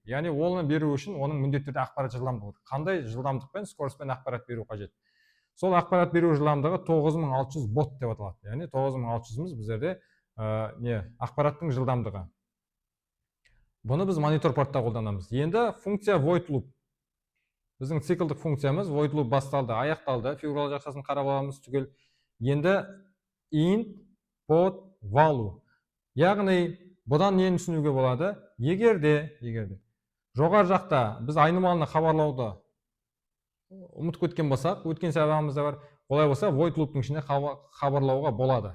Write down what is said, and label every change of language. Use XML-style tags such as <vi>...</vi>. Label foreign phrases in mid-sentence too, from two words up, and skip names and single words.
<kk>Яғни оны беру үшін оның міндетті түрде ақпарат жылдамдығы. Қандай жылдамдықпен, скоростьпен ақпарат беру қажет. Сол ақпарат беру жылдамдығы 9600 бот деп аталады. Яғни 9600-мыз біздерде ақпараттың жылдамдығы. Бұны біз монитор портта қолданамыз. Енді функция</kk> <en>void loop.</en> <kk>Біздің циклдік функциямыз</kk> <en>void loop</en> <kk>басталды, аяқталды. Фигуралы жақшасын қарап аламыз түгел.</kk> <en>Енді int pod value.</en> <kk>Яғни бұдан нені түсінуге болады? Егерде жоғары жақта біз айнымалыны хабарлауды ұмытып кеткен болсақ, өткен сабағымызда бар, олай болса</kk> <en>void loop'тың</en> <kk>ішінде хабарлауға болады.</kk>